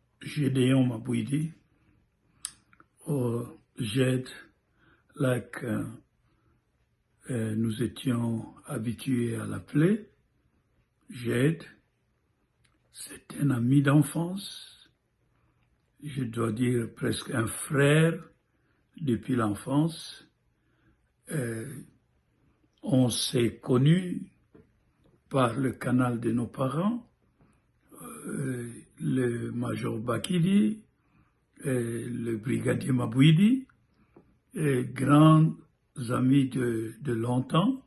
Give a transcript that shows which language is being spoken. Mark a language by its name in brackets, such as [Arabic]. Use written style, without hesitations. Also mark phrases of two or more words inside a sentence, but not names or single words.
[French] Gédéon Mabouidi, [English] or Jed, like [French] nous étions habitués à l'appeler. Jed, c'est un ami d'enfance, je dois dire presque un frère depuis l'enfance. On s'est connus par le canal de nos parents, le major Bakidi, le brigadier Mabouidi, grands amis de longtemps.